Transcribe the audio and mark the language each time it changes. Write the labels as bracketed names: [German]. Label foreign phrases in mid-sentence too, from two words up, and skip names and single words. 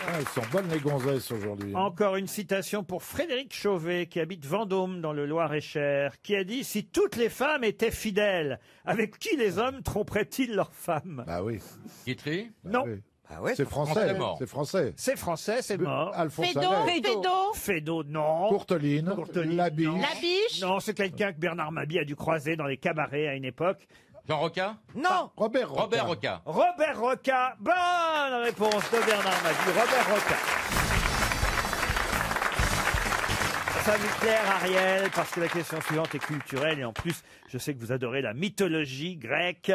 [French] Ah, elles sont bonnes les gonzesses aujourd'hui. Encore une citation pour Frédéric Chauvet, qui habite Vendôme dans le Loir-et-Cher, qui a dit « Si toutes les femmes étaient fidèles, avec qui les hommes tromperaient-ils leurs femmes Bah oui. Guitry. Bah Non. oui. Ah ouais, C'est français. mort. C'est français. C'est français, c'est mort. Alphonse Fédo, Allais. Fédo. Fédo, non. Courteline. Courteline, La Biche. non. La biche. Non, c'est quelqu'un que Bernard Mabie a dû croiser dans les cabarets à une époque. Jean Roca Non. Robert Roca. Robert Roca. Robert Roca. Bonne réponse de Bernard Mabie. Robert Roca. Ça vous plaire, Ariel, parce que la question suivante est culturelle et en plus, je sais que vous adorez la mythologie grecque.